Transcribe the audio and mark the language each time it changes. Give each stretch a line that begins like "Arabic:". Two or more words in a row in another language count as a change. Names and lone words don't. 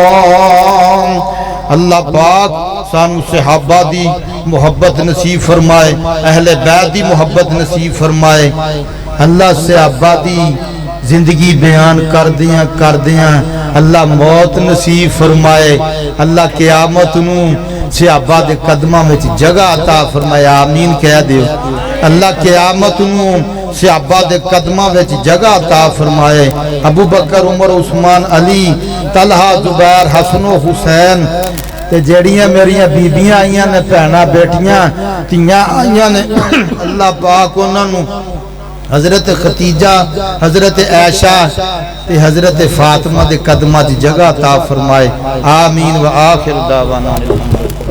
Punjabi: اللہ پاک سانو صحابہ دی محبت نصیب فرمائے، اہل بیت دی محبت نصیب فرمائے۔ اللہ صحابہ دی زندگی بیان کر دیاں اللہ موت نصیب فرمائے۔ اللہ قیامت نو صحابہ دے قدمہ میں جگہ عطا فرمائے، آمین کہہ دیو۔ اللہ قیامت نو صحابہ دے قدمہ وچ جگہ عطا فرمائے۔ ابو بکر عمر عثمان علی طلحہ زبیر حسن و حسین تے جیڑیاں میریاں بیبیاں آئیاں نے پہنا بیٹیاں تیاں آئیاں نے اللہ پاک انہاں نو حضرت خدیجہ حضرت عائشہ تے حضرت فاطمہ دے قدمہ دی جگہ عطا فرمائے۔
Arabic: آمین و آخر دعوانا۔